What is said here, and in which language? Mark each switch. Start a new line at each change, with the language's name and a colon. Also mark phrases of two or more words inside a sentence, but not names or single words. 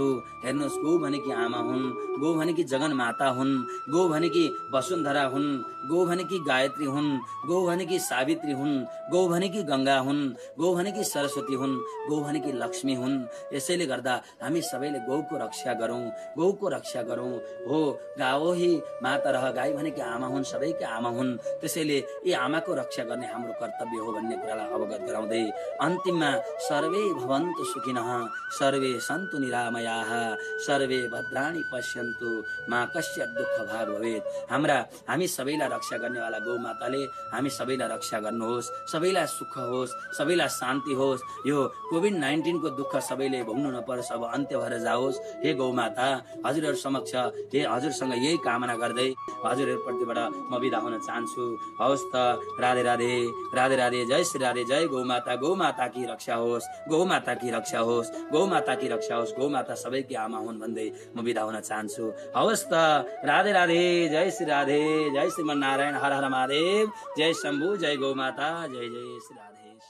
Nepali: हेर्नुहोस्, गौ भनेकी आमा हुन्, गौ भनेकी जगन माता हुन्, गौ भनेकी वसुन्धरा हुन्, गौ भनेकी गायत्री हुन्, गौ भनेकी सावित्री हुन्, गौ भनेकी गंगा हुन्, गौ भनेकी सरस्वती हुन्, गौ भनेकी लक्ष्मी हुन्। यसैले गर्दा हामी सबैले गौको रक्षा गरौं, गौको रक्षा गरौं। हो, गाओ ही माता रह, गाई भनेकी आमा हुन्, सबैका आमा हुन्। त्यसैले यी आमाको रक्षा गर्ने हाम्रो कर्तव्य हो भन्ने कुरालाई अवगत गराउँदै अन्तिममा
Sanskrit: सर्वे भवन्तु सुखिनः, सर्वे सन्तु निरामयाः, सर्वे भद्राणि पश्यन्तु, मा कस्यचित् दुःख भाग भवेत्।
Nepali: हामी सबैलाई रक्षा गर्नेवाला गौ माताले हामी सबैलाई रक्षा गर्नुहोस्, सबैलाई सुख होस्, सबैलाई शान्ति होस्। यो कोभिड-19 को दुःख सबैले भोग्नु नपरोस्। अब अन्त्य भएर जाओस्। हे गौमाता, हजुरहरू समक्ष हे हजुरसँग यही कामना गर्दै हजुरहरूप्रतिबाट म बिदा हुन चाहन्छु। हवस् त, राधे राधे, राधे राधे, जय श्री राधे, जय गौमाता। गौमाता की रक्षा होस्, गौमाता की रक्षा होस्, गौमाता की रक्षा होस्। गौमाता सबैकी आमा हुन् भन्दै म बिदा हुन चाहन्छु। हवस् त, राधे राधे, जय श्री राधे, जय श्रीमन नारायण, हर हर महादेव, जय शम्भु, जय गौमाता, जय जय श्री राधे।